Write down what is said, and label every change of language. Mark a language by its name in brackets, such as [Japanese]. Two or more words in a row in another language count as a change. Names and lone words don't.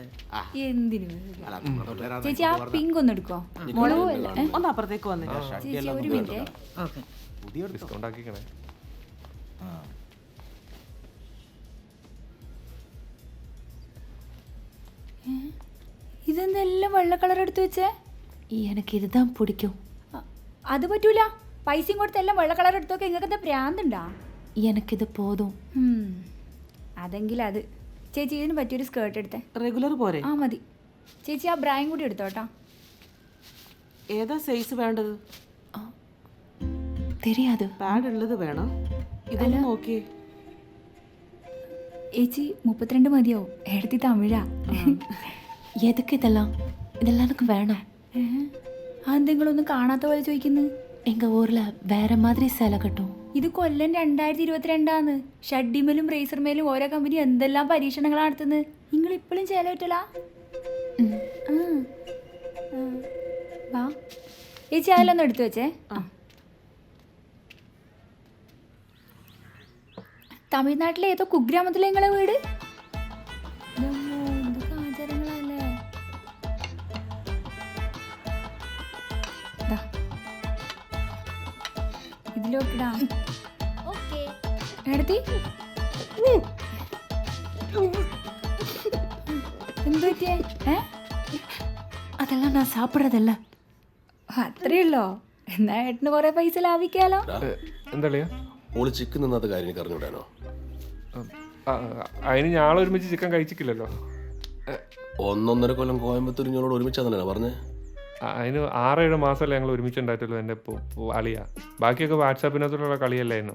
[Malayalam] എന്തിനു ചേച്ചി ആ പിങ്ക് ഒന്ന് എടുക്കോ? മുളക് ഒന്ന് അപ്പുറത്തേക്ക് വന്നേ. ചേച്ചി ഒരു മിനിറ്റ്. ഓക്കെ, ഡിസ്കൗണ്ട് ആക്കിക്കണേ. ഇതെന്തെല്ലാം വെള്ള കളർ എടുത്തു വെച്ചേ? [Tamil] எனக்கு இதுதான் பிடிக்கும். [Malayalam] അത് പറ്റൂല. പൈസയും കൊടുത്ത് എല്ലാം വെള്ള കളർ എടുത്തൊക്കെ നിങ്ങൾക്ക് എന്താ പ്രാന്തുണ്ടാ? [Tamil] எனக்கு இது போதும். [Malayalam] അതെങ്കിൽ അത്. ചേച്ചി ഇതിന് പറ്റിയൊരു സ്കേർട്ട് എടുത്തേ. റെഗുലർ പോരെ? ആ മതി. ചേച്ചി ആ ബ്രായും കൂടി എടുത്തോട്ടാ. ഏതാ സൈസ് വേണ്ടത്? [Tamil] தெரியாது. [Malayalam] പാഡ് ഉള്ളത് വേണം. ഇതൊന്ന് നോക്കിയേ. ചേച്ചി 32 മതിയോ? എടുത്തി തമിഴാ. [Tamil] எதுக்கு இதெல்லாம்? இதெல்லாம் எனக்கு வேணாம். [Malayalam] അതെന്തെങ്കിലൊന്നും കാണാത്ത പോലെ ചോദിക്കുന്നു. [Tamil] எங்க ஊர்ல வேற மாதிரி சேலை கட்டும். [Malayalam] ഇത് കൊല്ലം 2022 ഷഡ്ഡിമേലും റേസർമേലും ഓരോ കമ്പനി എന്തെല്ലാം പരീക്ഷണങ്ങളാണ് നടത്തുന്നത്. നിങ്ങൾ ഇപ്പോഴും ചേല പറ്റലാ? വാ ചേച്ചി അതിലൊന്നും എടുത്തു വെച്ചേ. തമിഴ്നാട്ടിലെ ഏതോ കുഗ്രാമത്തിലെ നിങ്ങളെ വീട്. എന്തൊക്കെ ആചാരങ്ങളല്ലേ. ഇതിലോക്കിടാ. എടുത്തി എന്ത് പറ്റിയേ? [Tamil] அதெல்லாம் நான் சாப்பிட்றதில்ல. [Malayalam] അത്രയുള്ളോ? എന്നാ ഏട്ടന് കുറെ പൈസ ലാഭിക്കാലോ. എന്താ ഓള് ചിക്കൻ നിന്നാത്ത കാര്യം എനിക്ക് അറിഞ്ഞുവിടാനോ? അതിന് ഞാളെ ഒരുമിച്ച് ചിക്കൻ കഴിച്ചിട്ടില്ലല്ലോ. 1.5 കൊല്ലം കോയമ്പത്തൂർ ഞങ്ങളോട് ഒരുമിച്ചാന്നല്ലേ പറഞ്ഞേ? അതിന് 6-7 മാസമല്ലേ ഞങ്ങൾ ഒരുമിച്ചുണ്ടായിട്ടുള്ളൂ. എൻ്റെ അളിയ ബാക്കിയൊക്കെ വാട്സാപ്പിനകത്തുള്ള കളിയല്ലായിരുന്നു.